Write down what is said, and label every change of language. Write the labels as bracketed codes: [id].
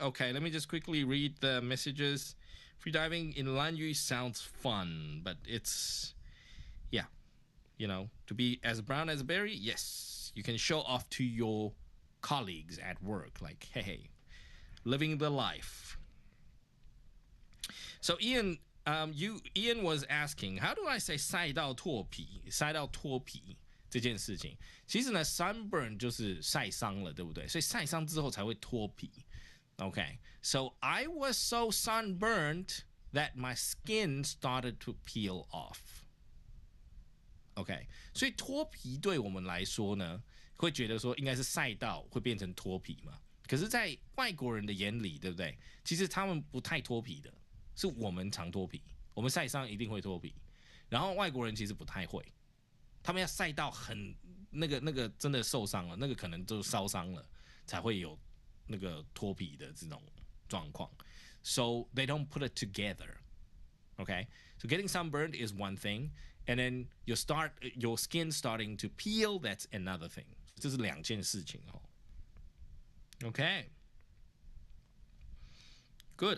[en] Okay, let me just quickly read the messages. Freediving in Lanyu sounds fun, but it's, to be as brown as a berry, yes. You can show off to your colleagues at work, like, hey, living the life. So Ian was asking, how do I say [zh] 晒到脱皮这件事情？其实呢 sunburn 就是晒伤了，对不对？所以晒伤之后才会脱皮。 [en] Okay, so I was so sunburned that my skin started to peel off. [zh] Okay, 所以脱皮对我们来说呢，会觉得说应该是晒到会变成脱皮嘛。可是，在外国人的眼里，对不对？其实他们不太脱皮的，是我们常脱皮。我们晒伤一定会脱皮，然后外国人其实不太会，他们要晒到很那个真的受伤了，那个可能就烧伤了，才会有那个脱皮的这种状况。 [en] So they don't put it together. Okay? So getting sunburned is one thing, and then your skin starting to peel, that's another thing. [zh] 这是两件事情哦。Okay. [en] Good.